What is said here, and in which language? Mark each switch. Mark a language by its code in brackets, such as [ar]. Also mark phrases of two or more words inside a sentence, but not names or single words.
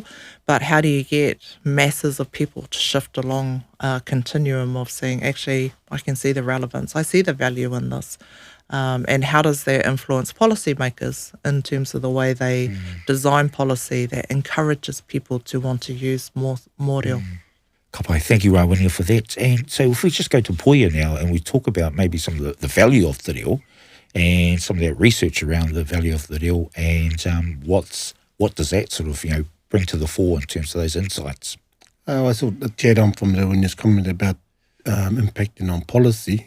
[en] But how do you get masses of people to shift along a continuum of saying, actually, I can see the relevance, I see the value in this. And how does that influence policymakers in terms of the way they design policy that encourages people to want to use more reo? [mi] Ka pai. [en] Thank you, Rawinia, for that. And so if we just go to Poia now and we talk about maybe some of the value of the reo and some of that research around the value of the reo and what does that sort of, you know, bring to the fore in terms of those insights? I sort of teared on from Rawinia's comment about impacting on policy.